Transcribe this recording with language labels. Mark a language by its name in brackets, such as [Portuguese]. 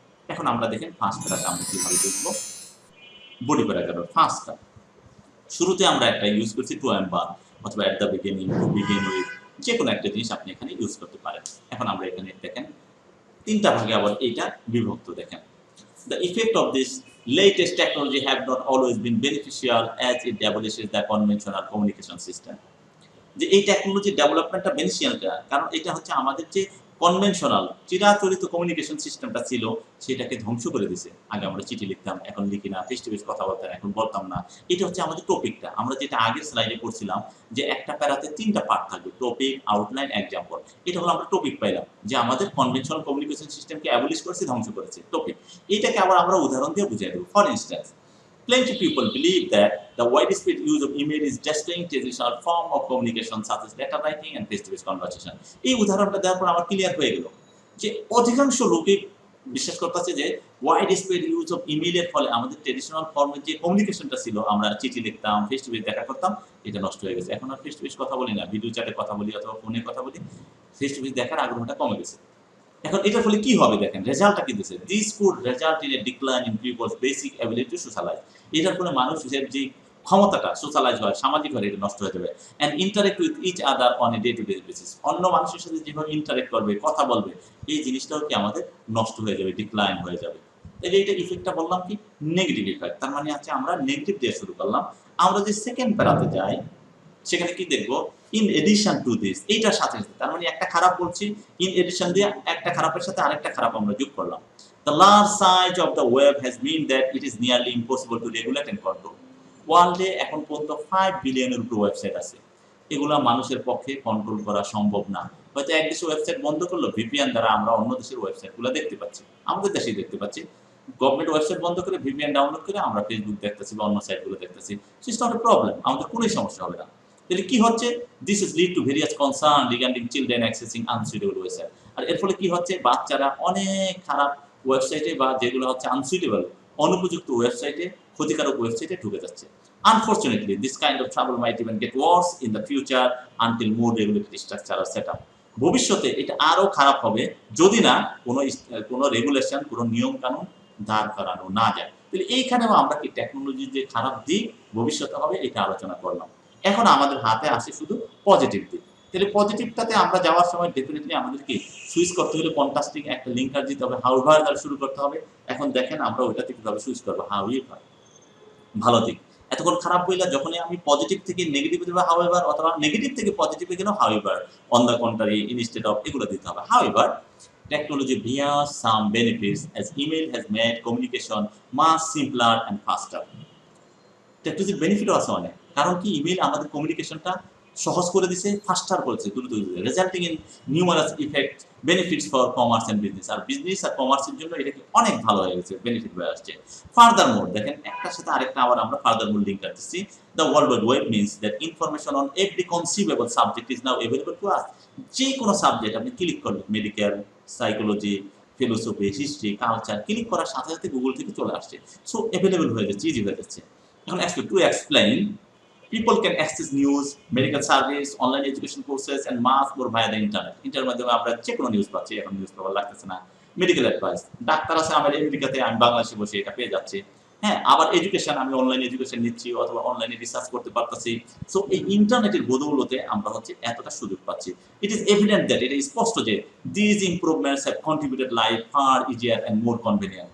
[Bangla] এখন আমরা দেখেন ফার্স্ট প্যারাটা আমরা কিভাবে দেখবো। বডি প্যারাগ্রাফ ফার্স্টটা, শুরুতে আমরা একটা ইউজ করছি টু এম বার, অথবা [English] at the beginning, to begin with, [Bangla] যে কোনো একটা জিনিস আপনি এখানে ইউজ করতে পারেন। এখন আমরা এখানে দেখেন তিনটা ভাগে আবার এইটা বিভক্ত। দেখেন, [English] the effect of this latest technology have not always been beneficial as it abolishes the conventional communication system. [Bangla] যে এই টেকনোলজির ডেভেলপমেন্টটা বেনিফিশিয়ালটা, কারণ এটা হচ্ছে আমাদের যে কনভেনশনাল চিরাচরিত কমিউনিকেশন সিস্টেমটা ছিল, সেটাকে ধ্বংস করে দিছে। আগে আমরা চিঠি লিখতাম, এখন লিখি না, ফেস টু ফেস কথা বলতাম, এখন বলতাম না। এটা হচ্ছে আমাদের টপিকটা, আমরা যেটা আগের স্লাইডে পড়ছিলাম, যে একটা প্যারাতে 3টা পার্ট থাকবে, টপিক, আউটলাইন, এক্সাম্পল। এটা হলো আমরা টপিক পাইলাম, যে আমাদের কনভেনশনাল কমিউনিকেশন সিস্টেমকে অ্যাবলিশ করেছে, ধ্বংস করেছে, টপিক। এটাকে আবার আমরা উদাহরণ দিয়ে বুঝিয়ে দেবো। [English] For instance, plenty people believe that the widespread use of email is destroying traditional form of communication such as letter writing and face-to-face conversation. [Bangla] এই উদাহরণটা দেওয়ার পর আমার ক্লিয়ার হয়ে গেল যে অধিকাংশ লোকে বিশ্বাস করতেছে যে ওয়াইড স্প্রেড ইউজ অফ ইমেইলের ফলে আমাদের ট্রেডিশনাল ফর্মের যে কমিউনিকেশনটা ছিল, আমরা চিঠি লিখতাম, ফেস টু ফেস দেখা করতাম, এটা নষ্ট হয়ে গেছে। এখন আর ফেস টু ফেস কথা বলি না, ভিডিও চ্যাটে কথা বলি অথবা ফোনে কথা বলি, ফেস টু ফেস দেখার আগ্রহটা কমে গেছে। এখন এটার ফলে কি হবে দেখেন, রেজাল্টটা কি দিচ্ছে, [English] This could result in a decline in people's basic ability to socialise. [Bangla] এটার ফলে মানুষের যে ক্ষমতাটা সোশ্যালাইজ হয়, সামাজিক হয়, এটা নষ্ট হয়ে যাবে। [English] and interact with each other on a day to day basis, [Bangla] অন্য মানুষের সাথে যেভাবে ইন্টারেক্ট করবে, কথা বলবে, এই জিনিসটাও কি আমাদের নষ্ট হয়ে যাবে, ডিক্লাইন হয়ে যাবে। তাহলে এটা ইফেক্টটা বললাম কি, নেগেটিভ ইফেক্ট। তার মানে আছে আমরা নেগেটিভ দিয়ে শুরু করলাম। আমরা যে সেকেন্ড প্যারাতে যাই, সেখানে কি দেখবো, [English] in addition to this, [Bangla] এইটার সাথে সাথে, তার মানে একটা খারাপ বলছি, ইন এডিশন দিয়ে একটা খারাপের সাথে আরেকটা খারাপ আমরা যোগ করলাম। [English] The large size of the web has meant that it is nearly impossible to regulate and control. [Bangla] ওয়ার্ল্ডে এখন পর্যন্ত 5 বিলিয়নের উপর ওয়েবসাইট আছে। এগুলা মানুষের পক্ষে কন্ট্রোল করা সম্ভব না। হয়তো এক দেশের ওয়েবসাইট বন্ধ করলো, ভিপিএন দ্বারা আমরা অন্য দেশের ওয়েবসাইটগুলো দেখতে পাচ্ছি, আমাদের দেশেই দেখতে পাচ্ছি। গভর্নমেন্ট ওয়েবসাইট বন্ধ করে ভিপিএন ডাউনলোড করে আমরা ফেসবুক দেখতেছি বা অন্য সাইটগুলো দেখতেছি। [English] it's not a problem, [Bangla] আমাদের কোনো সমস্যা হবে না। তাহলে কি হচ্ছে, [English] This is lead to various concern regarding children accessing unsuitable website. [Bangla] আর এর ফলে কি হচ্ছে, বাচ্চারা অনেক খারাপ ওয়েবসাইটে বা যেগুলো হচ্ছে আনসুইটেবল, অনুপযুক্ত ওয়েবসাইটে, ক্ষতিকারক ওয়েবসাইটে ঢুকে যাচ্ছে। [English] Unfortunately, this kind of trouble might even get worse in the future until more regulated structure are set up. [Bangla] ভবিষ্যতে এটা আরো খারাপ হবে যদি না কোনো রেগুলেশন, কোনো নিয়ম কানুন দাঁড় করানো না যায়। তাহলে এইখানেও আমরা কি টেকনোলজির যে খারাপ দিক ভবিষ্যতে হবে এটা আলোচনা করলাম। এখন আমাদের হাতে আসে শুধু পজিটিভ দিক। তাহলে পজিটিভটাতে আমরা যাওয়ার সময় ডেফিনেটলি আমাদেরকে সুইচ করতে হলে কন্ট্রাস্টিং একটা লিঙ্কার দিতে হবে, হাউভার দ্বারা শুরু করতে হবে। এখন দেখেন আমরা ওইটাতে কিভাবে সুইচ করবো, হাউএভার, ভালো দিক। এতক্ষণ খারাপ বইলা যখনই আমি পজিটিভ থেকে নেগেটিভ দেবো হাউএভার, অথবা নেগেটিভ থেকে পজিটিভে গেলেও however, on the contrary, instead of, এগুলো দিতে হবে। [English] However, technology bears some benefits as email has made communication much simpler and faster. [Bangla] টেকনোলজির বেনিফিটও আছে অনেক, কারণ কি ইমেল আমাদের কমিউনিকেশনটা সহজ করে দিছে, ফাস্টার করেছে, দ্রুত দিচ্ছে, [English] Resulting in numerous effect benefits for commerce and business. [Bangla] আর business আর কমার্সের জন্য এটা কি অনেক ভালো হয়ে গেছে, বেনিফিট হয়ে আসছে। ফার্দার মোর, দেখেন একটার সাথে আরেকটা আবার আমরা ফার্দার মোর লিঙ্ক করতেছি। [English] The world wide web means that information on every conceivable subject is now available to us. [Bangla] যে কোনো সাবজেক্ট আপনি ক্লিক করলেন, medical, psychology, philosophy, history, culture, click করার সাথে সাথে গুগল থেকে চলে আসছে। সো অ্যাভেলেবল হয়ে যাচ্ছে, ইজি হয়ে যাচ্ছে। এখন [English] to explain, people can access news, medical service, online education courses and much more via the internet. [Bangla] ইন্টারনেটের মাধ্যমে আমরা যে কোনো নিউজ পাচ্ছি, এখন নিউজ পেপার লাগতেছে না। মেডিকেল অ্যাডভাইস, ডাক্তার আছে আমার আমেরিকাতে, আমি বাংলাদেশে বসে এটা পেয়ে যাচ্ছি। হ্যাঁ, আবার এডুকেশন, আমি অনলাইন এডুকেশন নিচ্ছি অথবা অনলাইনে রিসার্চ করতে পারতেছি। সো এই ইন্টারনেটের বদৌলতে আমরা হচ্ছে এতটা সুযোগ পাচ্ছি। [English] it is evident that, [Bangla] এটা স্পষ্ট যে [English] These improvements have contributed life far easier and more convenient.